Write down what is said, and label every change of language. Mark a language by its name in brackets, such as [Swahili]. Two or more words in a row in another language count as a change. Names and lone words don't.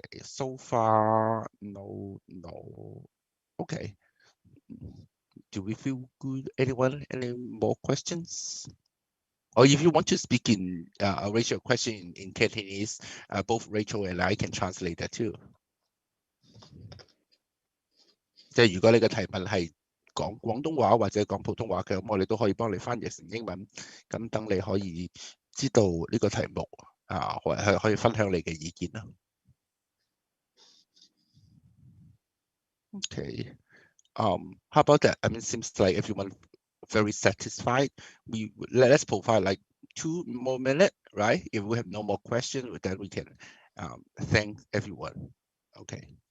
[English] So far, no. Okay. Do we feel good? Anyone? Any more questions? or if you want to speak in raise your question in Cantonese, both Rachel and I can translate that too. [Cantonese] 即係如果你嘅提問係講廣東話或者講普通話嘅，咁我哋都可以幫你翻譯成英文，咁等你可以知道呢個題目或係可以分享你嘅意見啦。Okay. [English] How about that? I mean, seems like everyone very satisfied. Let's provide like 2 more minutes, right? If we have no more questions, then we can thank everyone. Okay.